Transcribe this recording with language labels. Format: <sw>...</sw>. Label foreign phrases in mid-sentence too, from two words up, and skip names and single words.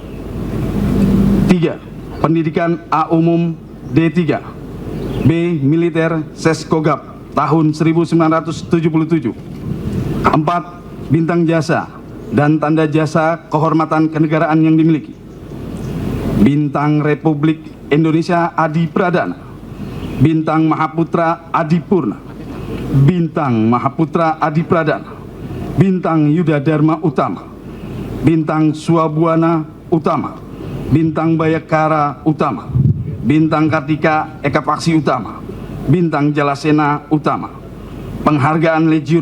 <id>3. Pendidikan A umum D3. B. Militer Seskogap tahun 1977. 4. Bintang jasa dan tanda jasa kehormatan kenegaraan yang dimiliki. Bintang Republik Indonesia Adi Pradana. Bintang Mahaputra Adi Purna. Bintang Mahaputra Adi Pradana. Bintang Yuda Dharma Utama. Bintang Suabuana Utama. Bintang Bayakara Utama, Bintang Kartika Eka Paksi Utama, Bintang Jalasena Utama, Penghargaan Legiun</id>